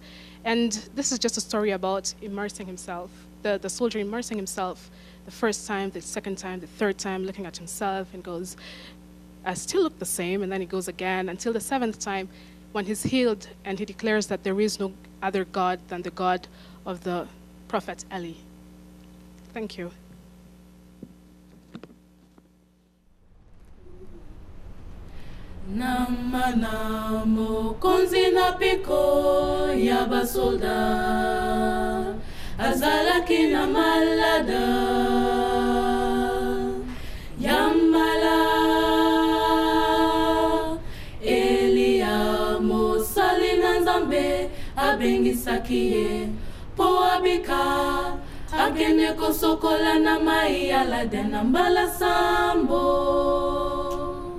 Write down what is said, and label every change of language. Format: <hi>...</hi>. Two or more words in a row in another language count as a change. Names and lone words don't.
<en>And this is just a story about immersing himself, the soldier immersing himself the first time, the second time, the third time, looking at himself and goes, I still look the same, and then he goes again until the 7th time when he's healed and he declares that there is no other God than the God of the prophet Eli. Thank you.</en> <ln>Namana mokonzi na piko ya basolda azalaki na malada yambala Elia mosali na nzambe abengisaki ye po abika akende kosokola na mai alade na mbala sambo</ln>